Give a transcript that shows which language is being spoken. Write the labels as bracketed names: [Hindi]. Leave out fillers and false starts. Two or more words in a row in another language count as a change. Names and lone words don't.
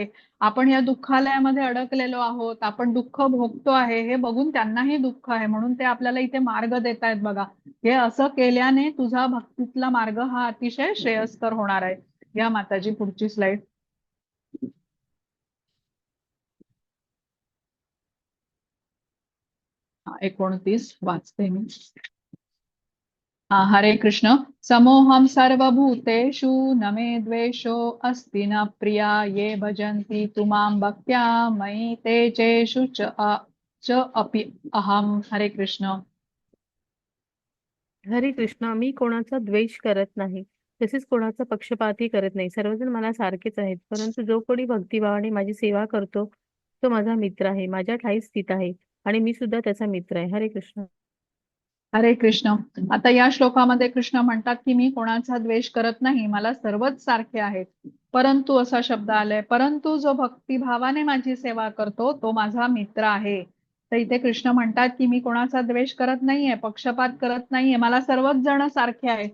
[Marathi] आपण या दुःखालयामध्ये अडकलेलो आहोत, आपण दुःख भोगतो आहे, हे बघून त्यांनाही दुःख आहे, म्हणून ते आपल्याला इथे मार्ग देत आहेत. बघा, हे असं केल्याने तुझा भक्तीतला मार्ग हा अतिशय श्रेयस्कर होणार आहे. या माताजी पुढची स्लाइड. 29 वाचते मी. हरे कृष्ण. [Sanskrit] समोहम सर्वभूतेषु न मे द्वेषो अस्ति न प्रिया ये भजन्ति तुमां भक्त्या मयि तेजेषु च अपि अहम. [Marathi] हरे कृष्ण. हरे कृष्ण. मी कोणाचा द्वेष करत नाही, तसेच कोणाचा पक्षपातही करत नाही. सर्वजण मला सारखेच आहेत, परंतु जो कोणी भक्तिभावाने माझी सेवा करतो तो माझा मित्र आहे, माझ्या ठायी स्थित आहे आणि मी सुद्धा त्याचा मित्र आहे. हरे कृष्ण. हरे कृष्ण. आता या श्लोकामध्ये कृष्ण म्हणतात की मी कोणाचा द्वेष करत नाही, मला सर्वच सारखे आहेत. परंतु असा शब्द आलाय, परंतु जो भक्तिभावाने माझी सेवा करतो तो माझा मित्र आहे. तर इथे कृष्ण म्हणतात की मी कोणाचा द्वेष करत नाहीये, पक्षपात करत नाहीये, मला सर्वच जण सारखे आहेत.